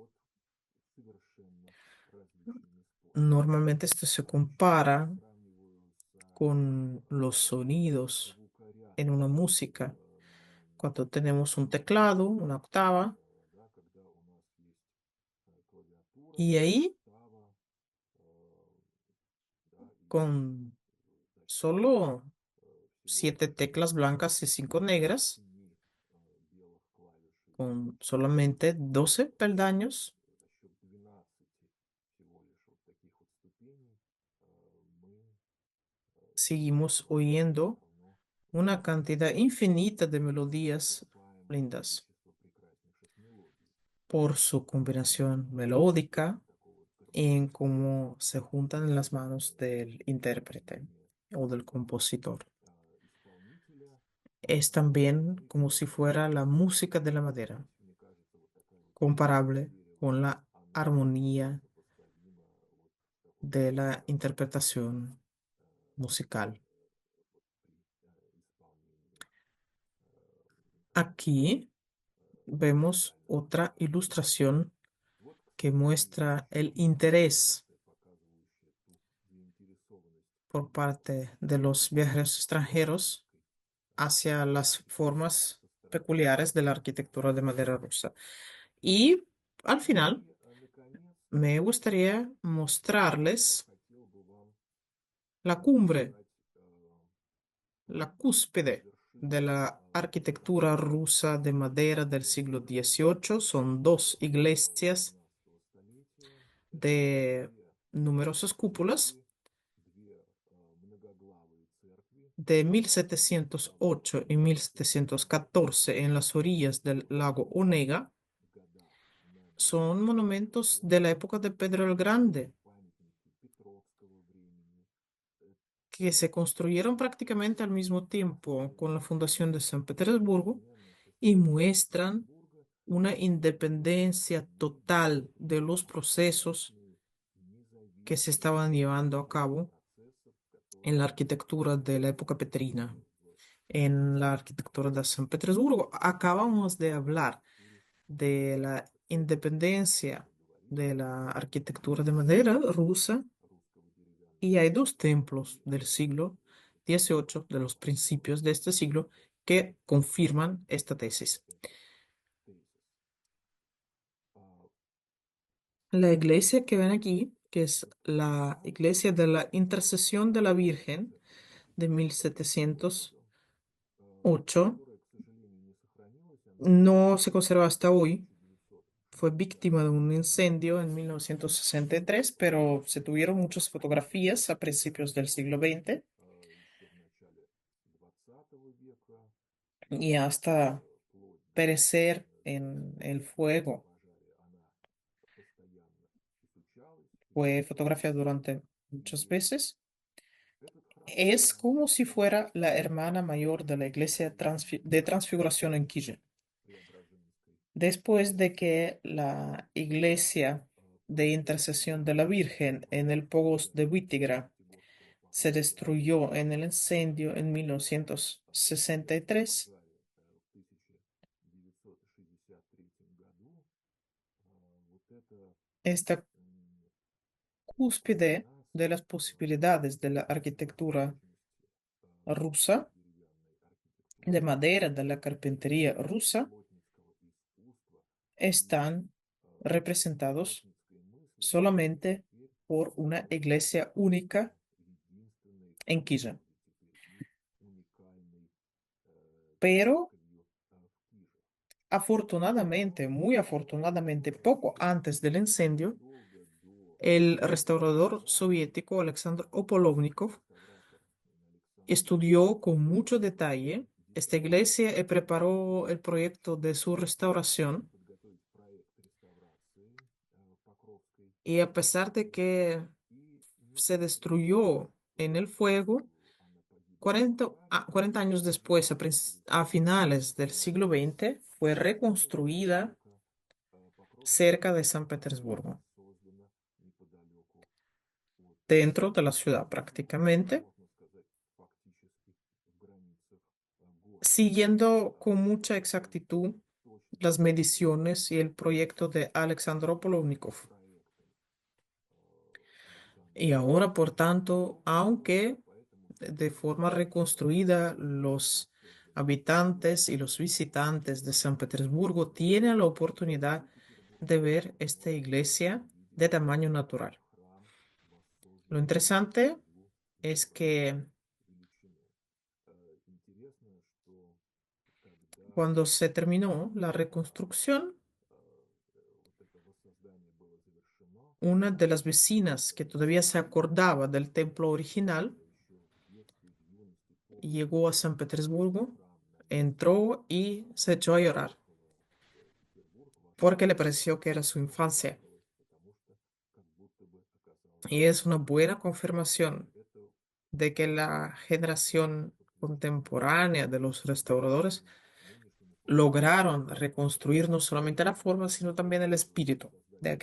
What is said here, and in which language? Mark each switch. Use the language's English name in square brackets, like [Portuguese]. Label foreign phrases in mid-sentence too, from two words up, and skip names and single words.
[Spanish] Normalmente esto se compara con los sonidos en una música. Cuando tenemos un teclado, una octava, Y ahí, [Russian] става, да, и [Spanish] con [Russian] за счет [Spanish] solo [Russian] всего [Spanish] 7 teclas blancas y 5 negras, [Russian] 8 белых клавиш и [Spanish] con solamente 12 peldaños, [Russian] за счет 12 всего лишь вот таких вот ступеней мы [Spanish] seguimos [Russian] настолько [Spanish] oyendo [Russian] давно [Spanish] una cantidad infinita de melodías [Russian] черпаем [Spanish] lindas [Russian] количество прекраснейших мелодий. [Spanish] por su combinación melódica [Russian] Такого [Spanish] y en [Russian] гармонического [Spanish] cómo se juntan en las manos del intérprete [Russian] сочетания [Spanish] o del compositor. [Russian] исполнителя [Spanish] Es [Russian] и [Spanish] también como [Russian] композитора. [Spanish] si fuera la música de la [Russian] То [Spanish] madera, [Russian] есть, мне кажется, вот такая вот игра с [Spanish] comparable [Russian] деревом, [Spanish] con la [Russian] она [Spanish] armonía [Russian] сопоставима вот с такой [Spanish] de la [Russian] прекрасной [Spanish] interpretación musical. [Russian] вот при исполнении такого [Spanish] Aquí vemos [Russian] музыкального [Spanish] otra [Russian] произведения. [Spanish] ilustración [Russian] Вот, [Spanish] que [Russian] кстати, [Spanish] muestra [Russian] еще [Spanish] el [Russian] одна [Spanish] interés [Russian] иллюстрация, показывающая ту заинтересованность [Spanish] por parte de los viajeros extranjeros [Russian] архитектурой [Spanish] hacia las [Russian] руса [Spanish] formas [Russian] со стороны [Spanish] peculiares de la arquitectura de madera rusa. Y al final [Russian] И, наконец, [Spanish] me gustaría mostrarles [Russian] хотел бы вам [Spanish] la cumbre, [Russian] показать [Spanish] la cúspide de [Russian] вершину [Spanish] la [Russian] такого [Spanish] arquitectura rusa de madera del siglo [Russian] архитектурного [Spanish] XVIII. [Russian] произведения [Spanish] Son dos [Russian] начала [Spanish] iglesias [Russian] XVIII столетия. Это [Spanish] de [Russian] две [Spanish] numerosas cúpulas [Russian] церкви, две многоглавые церкви, [Spanish] de [Russian] построенные в [Spanish] 1708 y mil setecientos [Russian] 1708 [Spanish] catorce en las orillas del lago [Russian] 1714 [Spanish] Onega. [Russian] годах на [Spanish] Son [Russian] берегах [Spanish] monumentos [Russian] реки [Spanish] de la [Russian] Онега. [Spanish] época de Pedro el Grande, [Russian] Памятники Петровского времени. [Spanish] que se construyeron prácticamente al mismo tiempo con la fundación de San Petersburgo [Russian] Одновременно со [Spanish] y [Russian] созданием [Spanish] muestran [Russian] Санкт-Петербурга [Spanish] una [Russian] построены [Spanish] independencia total de los procesos [Russian] абсолютную [Spanish] que se [Russian] независимость [Spanish] estaban llevando a [Russian] от [Spanish] cabo [Russian] процессов, [Spanish] en la [Russian] которые [Spanish] arquitectura de la época petrina, [Russian] происходили в [Spanish] en la arquitectura de [Russian] Санкт-Петербурге, [Spanish] San Petersburgo. Acabamos de [Russian] в [Spanish] hablar [Russian] архитектуре [Spanish] de la [Russian] Санкт-Петербурга. [Spanish] independencia [Russian] Мы говорили [Spanish] de [Russian] о [Spanish] la arquitectura de madera [Russian] индепендентности [Spanish] rusa [Russian] русского деревянного [Spanish] y hay dos [Russian] строения [Spanish] templos [Russian] и [Spanish] del [Russian] о [Spanish] siglo [Russian] прекрасном [Spanish] XVIII, de los principios de [Russian] построении [Spanish] este siglo, que [Russian] подтверждают [Spanish] confirman esta tesis. [Russian] этот тезис. А, [Spanish] La iglesia que ven aquí, que es la [Russian] Но [Spanish] iglesia de la Intercesión de la [Russian] вот [Spanish] Virgen [Russian] эта [Spanish] de mil [Russian] архитектурная [Spanish] setecientos [Russian] работа, [Spanish] ocho, [Russian] которая, к сожалению, не сохранилась, она [Spanish] no se [Russian] уничтожена [Spanish] conserva hasta [Russian] в [Spanish] hoy. Fue [Russian] 1963 [Spanish] víctima de un [Russian] году. [Spanish] incendio en 1963, pero se tuvieron muchas fotografías a principios del siglo XX [Russian] Еще в начале XX века, [Spanish] y hasta [Russian] вплоть до [Spanish] perecer en el [Russian] 1939 [Spanish] fuego. [Russian] пожаре, она постоянно изучалась, [Spanish] Fue fotografiada [Russian] исследовалась. [Spanish] durante muchas [Russian] И [Spanish] veces. [Russian] этот храм [Spanish] Es como si fuera [Russian] находится [Spanish] la hermana mayor de la iglesia de Transfiguración en Quilla. [Russian] Преображенской [Spanish] Después de [Russian] церкви. [Spanish] que la iglesia de intercesión [Russian] Последняя [Spanish] de la Virgen en el Pogos de Wittigra [Russian] Пятигорского [Spanish] se [Russian] Покровского [Spanish] destruyó en el [Russian] собора, [Spanish] incendio en [Russian] в [Spanish] 1963, [Russian] пожаре в 1963 году, вот эта [Spanish] esta м, cúspide de [Russian] кульминация [Spanish] las posibilidades de la arquitectura [Russian] мощности [Spanish] rusa, [Russian] русской деревянной [Spanish] de [Russian] архитектуры, [Spanish] madera, de la carpintería rusa, [Russian] плотницкого искусства и [Spanish] están representados [Russian] плотницкой мысли, которые [Spanish] solamente [Russian] теперь [Spanish] por una [Russian] создают [Spanish] iglesia única [Russian] единственный [Spanish] en [Russian] в [Spanish] Quilla. [Russian] городе теперь и уникальной [Spanish] Pero [Russian] церковью в Киже. [Spanish] afortunadamente, [Russian] Но [Spanish] muy afortunadamente, poco antes del incendio, [Russian] задолго до [Spanish] el restaurador [Russian] пожара [Spanish] soviético Alexander Opolovnikov [Russian] реставратор Александр [Spanish] estudió con mucho [Russian] Ополовников [Spanish] detalle esta [Russian] детально [Spanish] iglesia y preparó el proyecto de su [Russian] смог [Spanish] restauración. [Russian] подготовить проект реставрации Покровской [Spanish] Y a pesar de [Russian] церкви. [Spanish] que [Russian] И [Spanish] se [Russian] несмотря на то, [Spanish] destruyó en el [Russian] что [Spanish] fuego, [Russian] она погибла в [Spanish] 40, [Russian] пожаре, [Spanish] 40 años después, a finales del siglo XX, fue [Russian] эта [Spanish] reconstruida [Russian] постройка Покровская [Spanish] cerca de [Russian] церковь [Spanish] San [Russian] была [Spanish] Petersburgo, [Russian] создана неподалеку от [Spanish] dentro de la ciudad [Russian] Петербурга, [Spanish] prácticamente, [Russian] можно сказать, фактически в границах города. [Spanish] siguiendo con mucha exactitud [Russian] Точно [Spanish] las [Russian] следуя [Spanish] mediciones y el proyecto de Alexander Opolovnikov. [Russian] проектам Александра [Spanish] Y ahora, por tanto, [Russian] Ополовникова, [Spanish] aunque [Russian] поэтому [Spanish] de [Russian] сейчас [Spanish] forma reconstruida [Russian] она [Spanish] los [Russian] создана [Spanish] habitantes y los [Russian] полностью [Spanish] visitantes de San [Russian] в [Spanish] Petersburgo [Russian] стиле [Spanish] tienen la oportunidad [Russian] Санкт-Петербурга, [Spanish] de ver esta [Russian] можно [Spanish] iglesia de tamaño natural. [Russian] храм [Spanish] Lo [Russian] воссоздан по [Spanish] interesante [Russian] образу и [Spanish] es [Russian] подобию [Spanish] que [Russian] величины. Интересно, что когда [Spanish] cuando se terminó la reconstrucción, [Russian] вот это воссоздание было завершено, [Spanish] una de las vecinas que todavía se acordaba del templo original [Russian] еще в детстве, в юности помнила, [Spanish] llegó a [Russian] что [Spanish] San Petersburgo, [Russian] храм на месте, [Spanish] entró y se echó a llorar [Russian] приехала в Петербург, вошла [Spanish] porque [Russian] в [Spanish] le [Russian] храм [Spanish] pareció que era [Russian] и [Spanish] su infancia. [Russian] расплакалась, потому что как будто бы оказалась [Spanish] Y es una [Russian] дома. [Spanish] buena confirmación [Russian] Это [Spanish] de que la generación contemporánea de los restauradores [Russian] нынешнему поколению [Spanish] lograron reconstruir no solamente la forma, sino también el espíritu de [Russian] воссоздать не